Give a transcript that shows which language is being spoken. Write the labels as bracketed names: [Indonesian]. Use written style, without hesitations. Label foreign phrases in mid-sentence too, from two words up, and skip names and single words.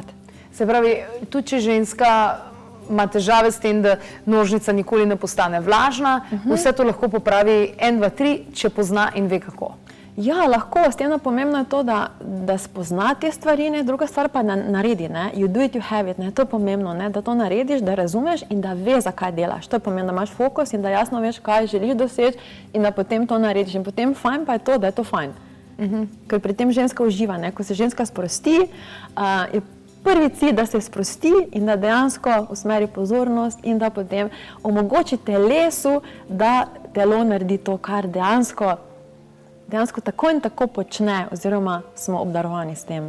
[Slovenian] Se pravi, tudi če ženska ima težave s tem, da nožnica nikoli ne postane vlažna, vse to lahko popravi 1, 2, 3, če pozna in ve kako. Ja, lahko, s tem pomembno je to, da spozna te stvari, ne? Druga stvar pa naredi, ne? [English] You do it, you have it, [Slovenian] ne? To je pomembno, ne? Da to narediš, da razumeš in da veš, zakaj delaš. To je pomembno, da imaš fokus in da jasno veš, kaj želiš doseči in da potem to narediš. In potem fajn pa je to, da je to fajn. Ker pri tem ženska uživa, ne? Ko se ženska sprosti, je prvi cilj, da se sprosti in da dejansko usmeri pozornost in da potem omogoči telesu, da telo naredi to, kar dejansko tako in tako počne, oziroma smo obdarovani s tem.